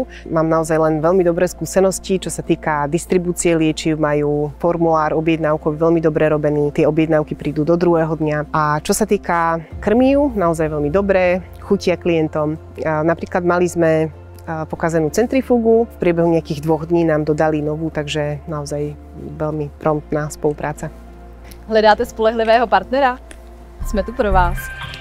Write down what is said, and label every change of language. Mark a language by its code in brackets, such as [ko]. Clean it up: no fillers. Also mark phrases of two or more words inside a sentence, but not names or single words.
[sk] Mám naozaj len veľmi dobré skúsenosti, čo sa týka distribúcie liečiv, majú formulár objednávkový veľmi dobre robený, tie objednávky prídu do druhého dňa. A čo sa týka krmív, naozaj veľmi dobré, chutia klientom. Napríklad mali sme pokazenú centrifugu, v priebehu nejakých 2 dní nám dodali novú, takže naozaj veľmi promptná spolupráca. [cs] Hledáte spolehlivého partnera? Jsme tu pro vás.